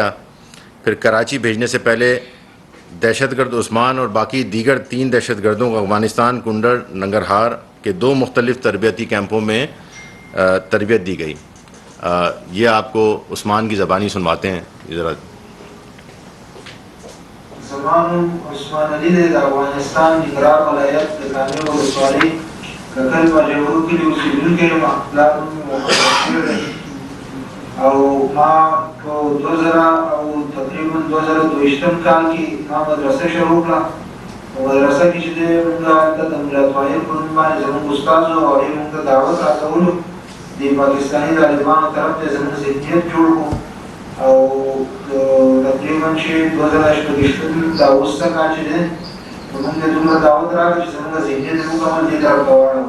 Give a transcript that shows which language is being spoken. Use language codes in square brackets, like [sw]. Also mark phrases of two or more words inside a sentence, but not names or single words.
[ur] پھر کراچی بھیجنے سے پہلے دہشت گرد عثمان اور باقی دیگر 3 دہشت گردوں کو افغانستان کنڈر ننگرہار کے 2 مختلف تربیتی کیمپوں میں تربیت دی گئی۔ یہ آپ کو عثمان کی زبانی سنواتے ہیں ذرا۔ [ps] زمان عثمان علی د افغانستان ننګرهار ولایت د کامل ولسوالۍ ککل مجاورو کې اوسېدونکی یم او ما په 2022 کال کې ما مدرسه شروع کړه او مدرسه کې چې موږ د ملا طاهر په نوم باندې زموږ استاد او هغې موږ ته دعوت راکولو د پاکستاني طالبانو طرف ته زموږ ذهنیت جوړ کړو او تقریبا چې 2018 دا اوسه کال چې دی موږ ته دومره دعوت راکړه چې زموږ ذهنیت مکمل دې طرف ته واړوو.